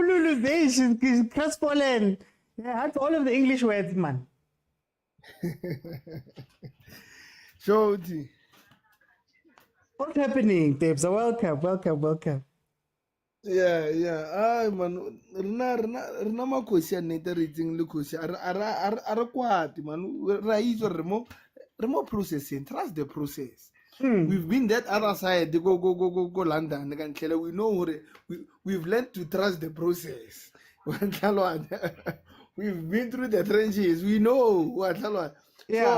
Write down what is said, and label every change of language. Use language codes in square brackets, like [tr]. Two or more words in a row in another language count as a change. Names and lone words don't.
[en] Lulu's day, she's crestfallen. Yeah, that's all of the English words, man. Shoti. What's happening, Tebza? Welcome. Yeah. Man, [tn] rena makosi a nete re itseng le kosi a re kwate man ra itse remo processing, [en] trust the process. We've been that other side, [tn] go London kan tlhela [en] we know we've learned to trust the process. We've been through the trenches, we know what. Yeah.